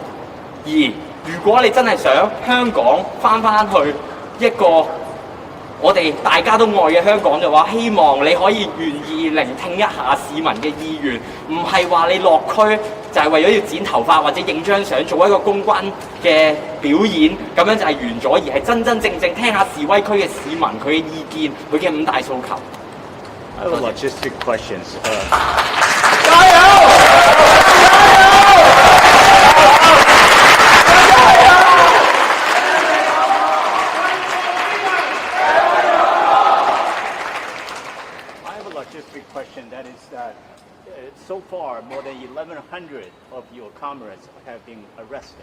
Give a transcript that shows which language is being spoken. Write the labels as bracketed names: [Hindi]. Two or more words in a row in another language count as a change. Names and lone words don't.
[Cantonese] 而如果你真係想香港翻去一個我哋大家都愛嘅香港嘅話，希望你可以願意聆聽一下市民嘅意願，唔係話你落區就係為咗要剪頭髮或者影張相做一個公關嘅表演，咁樣就係完咗，而係真真正正聽下示威區嘅市民佢嘅意見，佢嘅5大訴求。 [English] I have logistic questions. [Cantonese] 加油！ [English] Question that is that so far more than 1,100 of your comrades have been arrested.